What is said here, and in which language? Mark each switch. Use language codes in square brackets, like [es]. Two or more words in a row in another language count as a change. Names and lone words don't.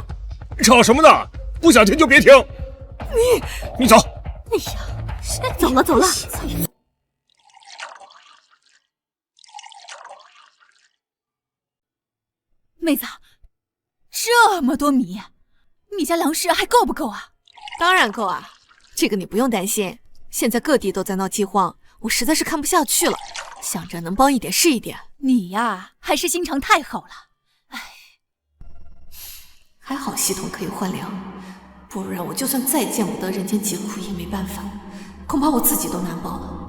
[zh] 吵什麼呢？不想听就別聽。你走。哎呀，走了走了。妹子，這麼多米，你家粮食還夠不夠啊？当然夠啊，這個你不用擔心。現在各地都在鬧饑荒，我實在是看不下去了，想着能幫一點是一點。你呀，還是心腸太好了。唉，還好系統可以換糧，不然我就算再見不得人間疾苦也沒辦法，恐怕我自己都難保了。